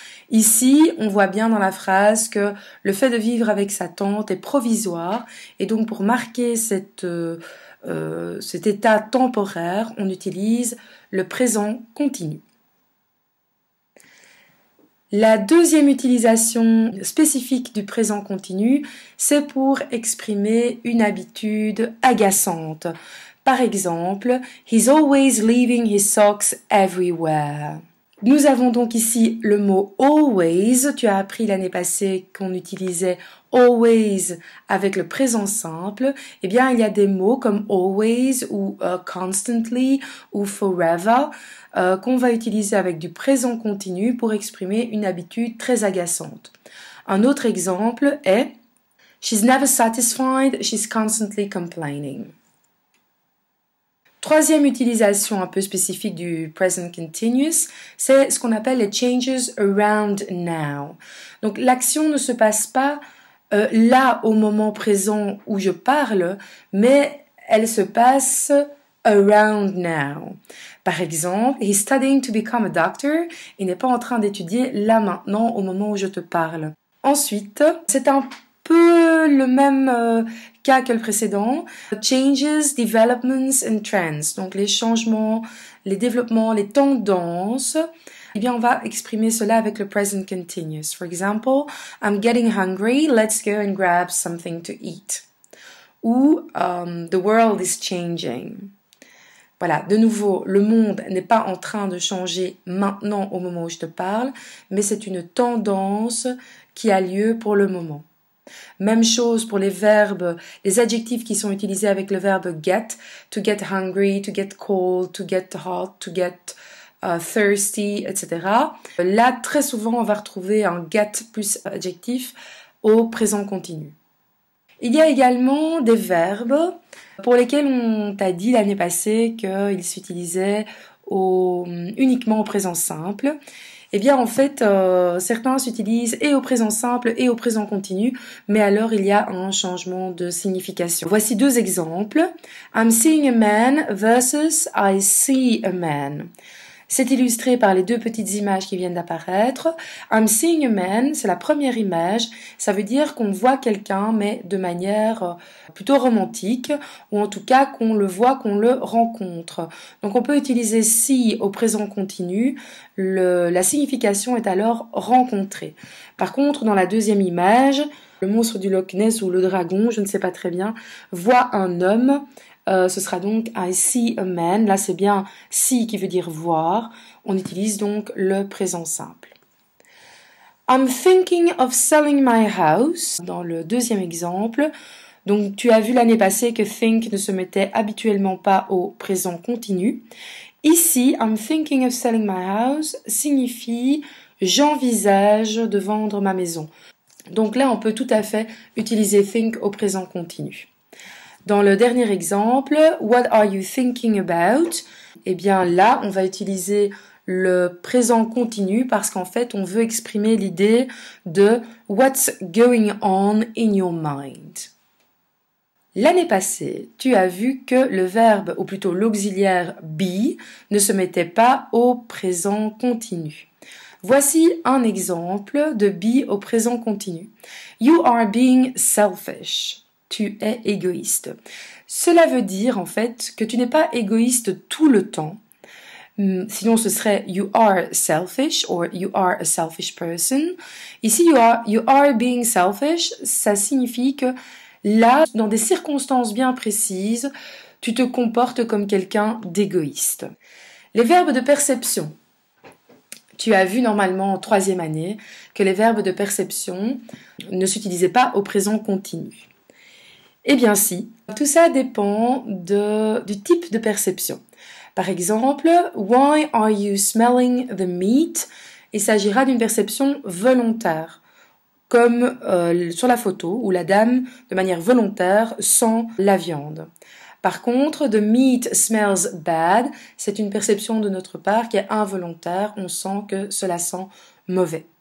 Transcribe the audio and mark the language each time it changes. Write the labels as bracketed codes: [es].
[fr] Ici, on voit bien dans la phrase que le fait de vivre avec sa tante est provisoire et donc pour marquer cet état temporaire, on utilise le présent continu. La deuxième utilisation spécifique du présent continu, c'est pour exprimer une habitude agaçante. Par exemple, [en] he's always leaving his socks everywhere. [fr] Nous avons donc ici le mot always. Tu as appris l'année passée qu'on utilisait always avec le présent simple. Eh bien, il y a des mots comme always ou constantly ou forever qu'on va utiliser avec du présent continu pour exprimer une habitude très agaçante. Un autre exemple est [en] she's never satisfied, she's constantly complaining. [fr] Troisième utilisation un peu spécifique du present continuous, c'est ce qu'on appelle les changes around now. Donc l'action ne se passe pas là au moment présent où je parle, mais elle se passe [en] around now. [fr] Par exemple, [en] he's studying to become a doctor. [fr] Il n'est pas en train d'étudier là maintenant au moment où je te parle. Ensuite, c'est un peu le même cas que le précédent. [en] Changes, developments and trends. [fr] Donc les changements, les développements, les tendances. Eh bien, on va exprimer cela avec le present continuous. [en] For example, I'm getting hungry. Let's go and grab something to eat. Ou the world is changing. [fr] Voilà, de nouveau, le monde n'est pas en train de changer maintenant au moment où je te parle, mais c'est une tendance qui a lieu pour le moment. Même chose pour les verbes, les adjectifs qui sont utilisés avec le verbe get, [en] to get hungry, to get cold, to get hot, to get thirsty, [fr] etc. Là, très souvent, on va retrouver un get plus adjectif au présent continu. Il y a également des verbes pour lesquels on t'a dit l'année passée qu'ils s'utilisaient uniquement au présent simple. Eh bien, en fait, certains s'utilisent et au présent simple et au présent continu, mais alors il y a un changement de signification. Voici deux exemples. [en] I'm seeing a man versus I see a man. [fr] C'est illustré par les deux petites images qui viennent d'apparaître. [en] I'm seeing a man, [fr] c'est la première image. Ça veut dire qu'on voit quelqu'un, mais de manière plutôt romantique, ou en tout cas qu'on le voit, qu'on le rencontre. Donc on peut utiliser see au présent continu. La signification est alors rencontrer. Par contre, dans la deuxième image, le monstre du Loch Ness ou le dragon, je ne sais pas très bien, voit un homme. Ce sera donc [en] I see a man. [fr] Là, c'est bien see qui veut dire voir. On utilise donc le présent simple. [en] I'm thinking of selling my house. [fr] Dans le deuxième exemple, donc tu as vu l'année passée que think ne se mettait habituellement pas au présent continu. Ici, [en] I'm thinking of selling my house [fr] signifie j'envisage de vendre ma maison. Donc là, on peut tout à fait utiliser think au présent continu. Dans le dernier exemple, [en] what are you thinking about? [fr] Eh bien là, on va utiliser le présent continu parce qu'en fait, on veut exprimer l'idée de [en] what's going on in your mind. [fr] L'année passée, tu as vu que le verbe, ou plutôt l'auxiliaire be, ne se mettait pas au présent continu. Voici un exemple de be au présent continu. [en] You are being selfish. [fr] Tu es égoïste. Cela veut dire en fait que tu n'es pas égoïste tout le temps. Sinon ce serait [en] you are selfish or you are a selfish person. [fr] Ici [en] you are being selfish, [fr] ça signifie que là, dans des circonstances bien précises, tu te comportes comme quelqu'un d'égoïste. Les verbes de perception. Tu as vu normalement en troisième année que les verbes de perception ne s'utilisaient pas au présent continu. Eh bien si, tout ça dépend du type de perception. Par exemple, [en] why are you smelling the meat? [fr] Il s'agira d'une perception volontaire, comme sur la photo où la dame, de manière volontaire, sent la viande. Par contre, [en] the meat smells bad, [fr] c'est une perception de notre part qui est involontaire, on sent que cela sent mauvais.